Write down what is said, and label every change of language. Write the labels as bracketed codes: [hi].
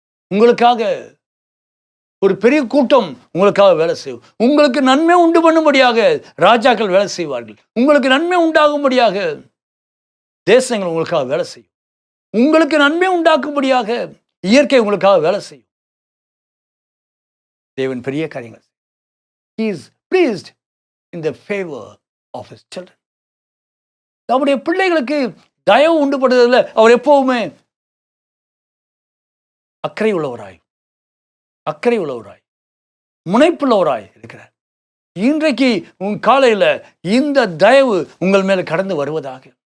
[ta] உங்களுக்காக ஒரு பெரிய கூட்டம் உங்களுக்காக வேலை செய்யும். உங்களுக்கு நன்மை உண்டு பண்ணும்படியாக ராஜாக்கள் வேலை செய்வார்கள். உங்களுக்கு நன்மை உண்டாகும்படியாக தேசங்கள் உங்களுக்காக வேலை செய்யும். உங்களுக்கு நன்மை உண்டாக்கும்படியாக இயற்கை உங்களுக்காக வேலை செய்யும். தேவன் பெரிய காரியங்கள். [en] He is pleased in the favor of his children. [ta] அவருடைய பிள்ளைகளுக்கு தயவு உண்டுபடுவதில் அவர் எப்பவுமே அக்கறை உள்ளவராய் முனைப்புள்ளவராய் இருக்கிறார். இன்றைக்கு காலையில் இந்த தயவு உங்கள் மேல கடந்து வருவதாக.